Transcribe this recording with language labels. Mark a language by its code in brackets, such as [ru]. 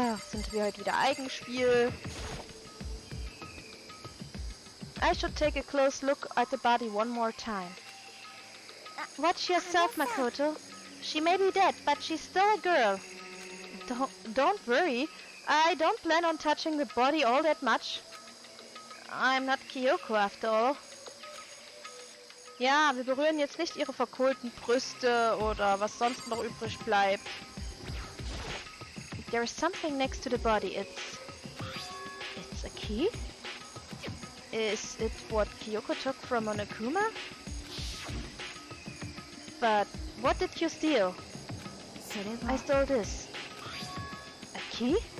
[de] Sind wir heute wieder Eigenspiel. [en] I should take a close look at the body one more time. Watch yourself, Makoto. She may be dead, but she's still a girl. Don't worry. I don't plan on touching the body all that much. I'm not Kyoko after all. [de] Ja, wir berühren jetzt nicht ihre verkohlten Brüste oder was sonst noch übrig bleibt. [en] There is something next to the body. It's a key? Is it what Kyoko took from Monokuma? But what did you steal? I stole this. A key?